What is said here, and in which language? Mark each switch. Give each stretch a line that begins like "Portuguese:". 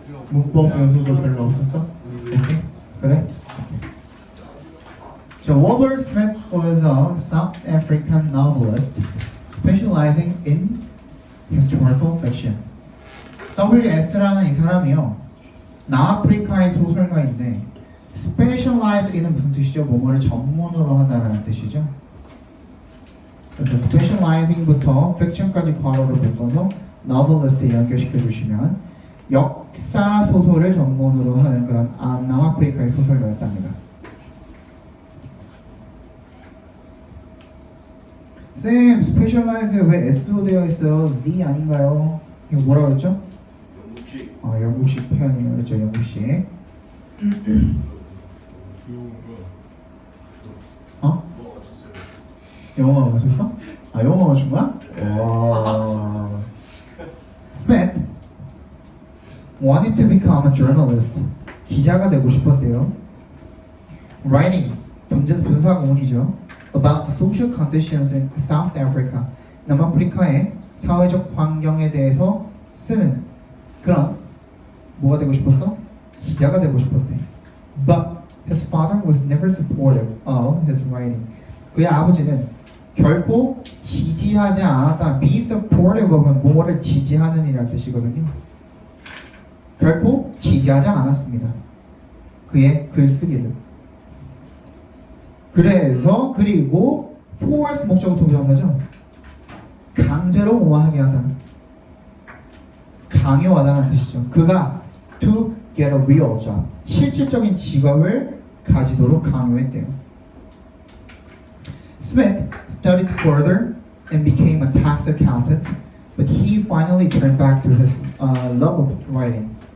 Korean: 문법 연습도 별로 없었어? 오케이? 그래?
English: So Robert Smith was a South African novelist specializing in historical fiction.
Korean: W.S.라는 이 사람이요, 남아프리카의 소설가인데
English: specialize in
Korean: 은 무슨 뜻이죠? 뭐뭐를 전문으로 하다라는 뜻이죠. 그래서 specializing부터 fiction까지 괄호로 묶어서 novelist에 연결시켜 주시면 역사 소설을 전문으로 하는 그런 남아프리카의 소설가였답니다. 쌤, specialize 왜 S로 되어 있어요? Z 아닌가요? 이거 뭐라 그랬죠? 영국식. 영국식 표현이에요. 그렇죠, 영국식. 뭐 맞췄어요? 영어가 맞췄어? 영어가 맞춘 거야? 와.
English: Smith wanted to become a journalist.
Korean: 기자가 되고 싶었대요. Writing, 분사 구문이죠.
English: About the social conditions in South Africa.
Korean: 남아프리카의 사회적 환경에 대해서 쓰는 그런 뭐가 되고 싶었어? 기자가 되고 싶었대.
English: But his father was never supportive of his writing.
Korean: 그의 아버지는 결코 지지하지 않았다.
English: Be supportive of
Korean: 은 뭐를 지지하는 이라는 뜻이거든요. 결코 지지하지 않았습니다. 그의 글쓰기를. 그리고 force 목적어 동사죠. 강제로 뭐하게 하다. 강요하다는 뜻이죠. 그가
English: to get a real job.
Korean: 실질적인 직업을 가지도록 강요했대요.
English: Smith studied further and became a tax accountant, but he finally turned back to his love of writing.